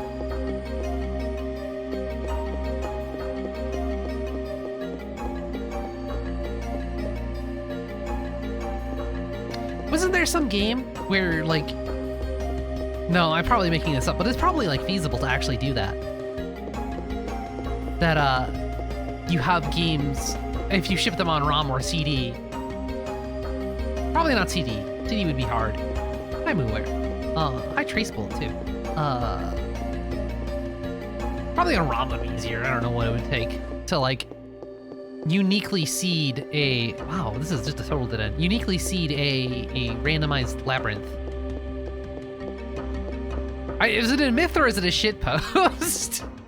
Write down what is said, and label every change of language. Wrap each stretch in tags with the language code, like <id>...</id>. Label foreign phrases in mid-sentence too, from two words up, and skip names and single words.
<en>Wasn't there some game where, like... No, I'm probably making this up, but it's probably, like, feasible to actually do that. That, you have games, if you ship them on ROM or CD. Probably not CD. CD would be hard. Hi, Moonware. Hi, Trace Bullet, too. Probably on ROM would be easier. I don't know what it would take to, like, uniquely seed a... Wow, this is just a total dead end. Uniquely seed a randomized labyrinth. Is it a myth or is it a shit post?</en>